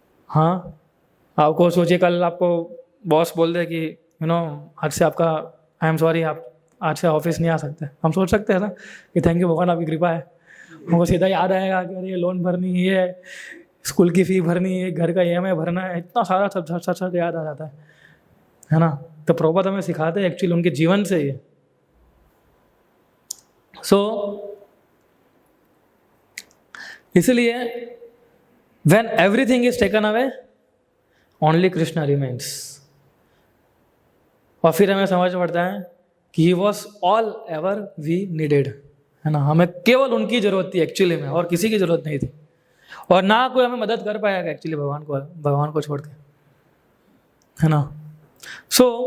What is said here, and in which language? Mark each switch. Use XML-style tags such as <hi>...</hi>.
<hi>हाँ, आपको सोचिए कल आपको बॉस बोल दे कि आज से आपका</hi> <en>I am sorry,</en> <hi>आप आज से ऑफिस नहीं आ सकते। हम सोच सकते हैं ना कि थैंक यू भगवान आपकी कृपा है। हमको सीधा याद आएगा कि अरे ये लोन भरनी है, स्कूल की फ़ी भरनी है, घर का EMI भरना है, इतना सारा सब याद आ जाता है ना। तो प्रभुपाद हमें सिखाते हैं एक्चुअली उनके जीवन से ये। सो इसलिए</hi> <en>when everything is taken away only Krishna remains।</en> <hi>और फिर हमें समझ पड़ता है कि</hi> <en>he was all ever we needed,</en> <hi>है ना। हमें केवल उनकी जरूरत थी एक्चुअली में, और किसी की जरूरत नहीं थी, और ना कोई हमें मदद कर पाएगा एक्चुअली भगवान को छोड़ के, है ना। सो</hi>